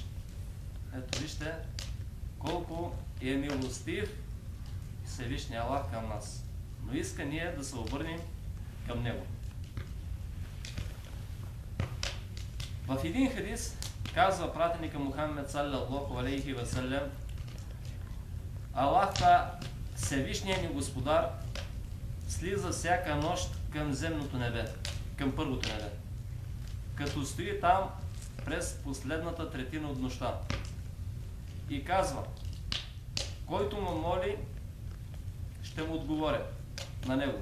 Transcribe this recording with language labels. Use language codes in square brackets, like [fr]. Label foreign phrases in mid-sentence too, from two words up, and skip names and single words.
[bg] Ето вижте колко е милостив Всевишния Аллах към нас. Но иска ние да се обърнем към Него. В един хадис казва пратеника Мухамед [ar] صلى الله عليه وسلم, [bg] Аллах Всевишният ни Господар слиза всяка нощ към земното небе, към първото небе, като стои там през последната третина от нощта и казва, който му моли, ще му отговоря на него.